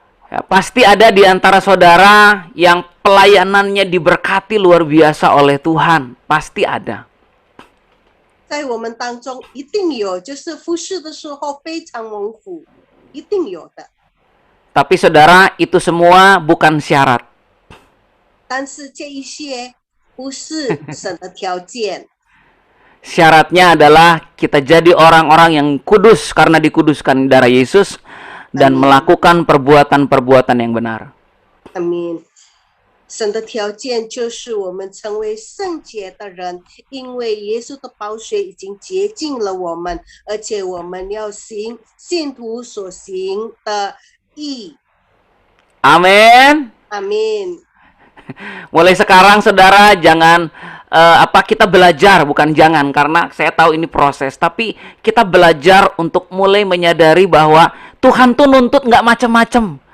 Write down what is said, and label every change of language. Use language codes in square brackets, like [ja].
[id] Ya, pasti ada di antara saudara yang pelayanannya diberkati luar biasa oleh Tuhan. Pasti ada. [zh] 在我们当中一定有，就是服侍的时候非常蒙福，一定有的。 [id] Tapi saudara, itu semua bukan syarat. [zh] 但是这一些不是神的条件。 [id] Syaratnya adalah kita jadi orang-orang yang kudus karena dikuduskan darah Yesus dan melakukan perbuatan-perbuatan yang benar. [zh] 阿明。神的条件就是我们成为圣洁的人，因为耶稣的宝血已经洁净了我们，而且我们要行信徒所行的义。 [id] Amin. Amin. Mulai sekarang saudara jangan kita belajar, bukan jangan, karena saya tahu ini proses, tapi kita belajar untuk mulai menyadari bahwa Tuhan tuh nuntut nggak macam-macam.